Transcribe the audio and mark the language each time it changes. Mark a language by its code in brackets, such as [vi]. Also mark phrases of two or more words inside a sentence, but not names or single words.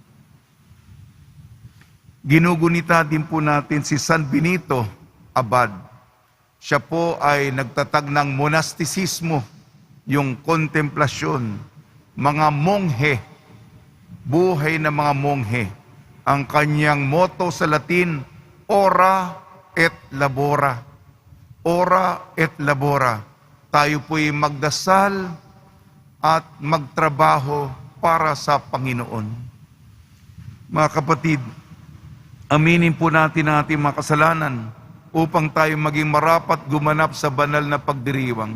[tl] Ginugunita din po natin si San Benito Abad. Siya po ay nagtatag ng monastisismo, yung kontemplasyon, mga monghe, buhay na mga monghe. Ang kanyang motto sa Latin, [la] ora et labora. Ora et labora. [tl] Tayo po'y magdasal at magtrabaho para sa Panginoon. Mga kapatid, aminin po natin ang ating mga kasalanan upang tayo maging marapat gumanap sa banal na pagdiriwang.